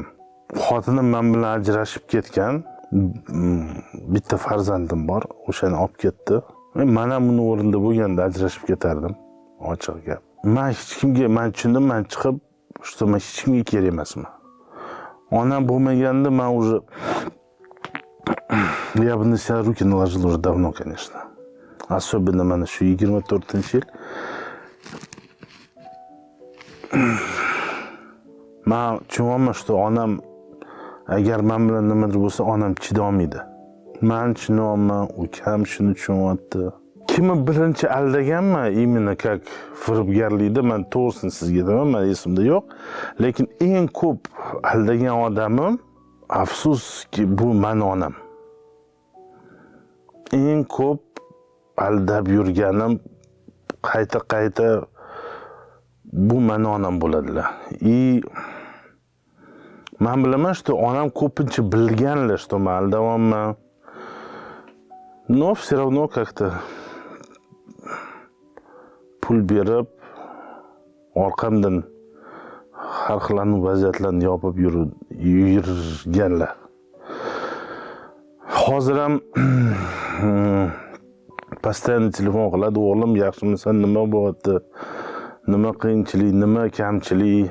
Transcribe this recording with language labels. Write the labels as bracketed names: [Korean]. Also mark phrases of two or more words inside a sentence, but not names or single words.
[Uzbek] Xotinim men bilan ajrashib ketgan. Bitta farzandim bor, o'shani olib ketdi. Men ham uni o'rnida bo'lganda ajrashib ketardim, ochiq gap. Men tushundim, men chiqib, что men hech kimga kerak emasman. Onam bo'lmaganda men [Russian] уже я бы на себя руки наложил уже давно, конечно. [Uzbek] Особенно mana shu 24-yil. Men tushunaman, что onam agar men bilan nimadir bo'lsa, onam chidolmaydi. Men tushunaman, ukam shuni tushunyapti. Kimni birinchi aldaganman, [Russian] именно как [Uzbek] firibgarlikda, men to'g'risini sizga aytaman, men esimda yo'q. Lekin eng ko'p aldagan odamim, afsuski, bu men onam. Eng ko'p aldab yurganim qayta bu men onam bo'ladilar. Men bilaman, что onam ko'pincha bilganlar, что men aldayapman. [Russian] Но все равно как-то [Uzbek] pul berib orqamdan har xil vaziyatlarni yopib yurganlar. Hozir ham постоянно telefon qiladi, o'g'lim yaxshimisan, nima bo'lyapti, nima qiyinchilik, nima kamchilik.